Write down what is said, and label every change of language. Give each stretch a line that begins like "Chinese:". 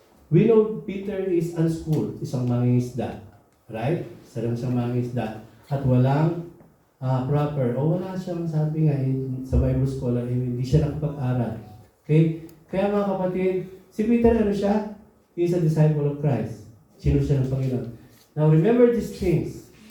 English: We know Peter is unschooled, isang mangingisda. Right?
Filipino: Sarang siyang mangingisda. At walang proper, o wala siyang sabi nga sa Bible scholar, hindi siya nakapag-aral. Okay? Kaya mga kapatid, si Peter ano siya?
English: He is a disciple of Christ.
Filipino: Sino siya ng Panginoon?
English: Now remember these things.